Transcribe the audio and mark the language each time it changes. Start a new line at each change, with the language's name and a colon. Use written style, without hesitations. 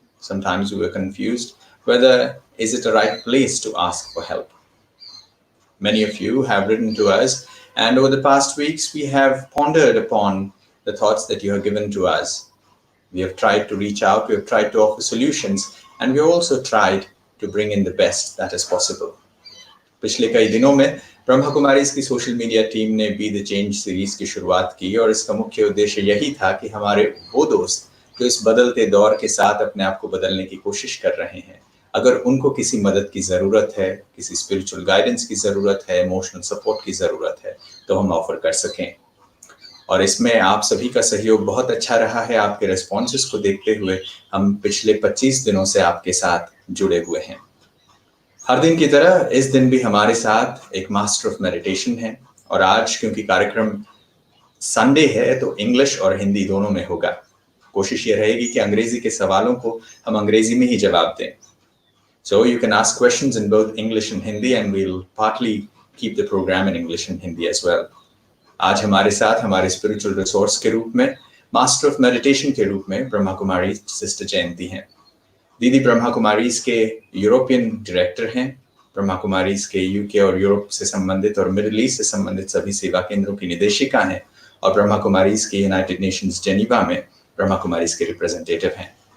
English: Sometimes we were confused whether is it the right place to ask for help. Many of you have written to us, and over the past weeks, we have pondered upon the thoughts that you have given to us. We have tried to reach out, we have tried to offer solutions, and we have also tried to bring in the best that is possible.
Hindi: पिछले कई दिनों में ब्रह्मा कुमारीज की social media team ने be the change series की शुरुआत की और इसका मुख्य उद्देश्य यही था कि हमारे वो दोस्त जो इस बदलते दौर के साथ अपने आप को बदलने की कोशिश कर रहे हैं, अगर उनको किसी मदद की ज़रूरत है, किसी स्पिरिचुअल गाइडेंस की ज़रूरत है, इमोशनल सपोर्ट की ज़रूरत है, तो हम ऑफर कर सकें। और इसमें आप सभी का सहयोग बहुत अच्छा रहा है। आपके रिस्पॉन्सेस को देखते हुए हम पिछले 25 दिनों से आपके साथ जुड़े हुए हैं। हर दिन की तरह इस दिन भी हमारे साथ एक मास्टर ऑफ मेडिटेशन है और आज क्योंकि कार्यक्रम संडे है तो इंग्लिश और हिंदी दोनों में होगा। कोशिश ये रहेगी कि अंग्रेजी के सवालों को हम अंग्रेजी में ही जवाब दें।
English: So you can ask questions in both English and Hindi and we'll partly keep the program in English and Hindi as well.
Hindi: आज हमारे साथ हमारे स्पिरिचुअल रिसोर्स के रूप में, मास्टर ऑफ मेडिटेशन के रूप में ब्रह्मा कुमारी सिस्टर जयंती हैं। दीदी ब्रह्मा कुमारीज के यूरोपियन डायरेक्टर हैं। ब्रह्मा कुमारीज के यूके और यूरोप से संबंधित और मिडिल ईस्ट से संबंधित सभी सेवा केंद्रों की निदेशिका हैं और ब्रह्मा कुमारीज के यूनाइटेड नेशंस जेनीवा में ब्रह्मा कुमारीज के रिप्रेजेंटेटिव हैं।